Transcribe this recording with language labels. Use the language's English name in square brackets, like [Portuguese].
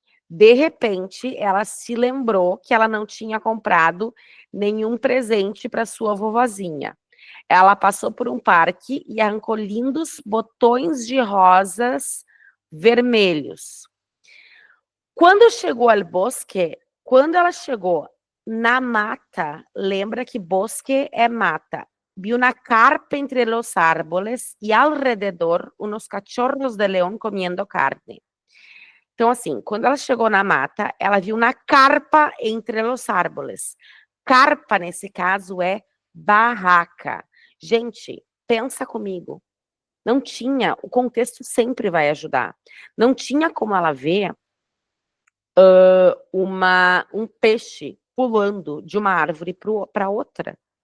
[Portuguese] De repente, ela se lembrou que ela não tinha comprado nenhum presente para sua vovozinha. Ela passou por um parque e arrancou lindos botões de rosas vermelhos. Quando chegou ao bosque, quando ela chegou na mata, lembra que bosque é mata. [Spanish] Vi una carpa entre los árboles e alrededor unos cachorros de león comiendo carne. [Portuguese] Então, assim, quando ela chegou na mata, ela viu uma carpa entre os árboles. Carpa, nesse caso, é barraca. Gente, pensa comigo. Não tinha, o contexto sempre vai ajudar. Não tinha como ela ver um peixe pulando de uma árvore para outra.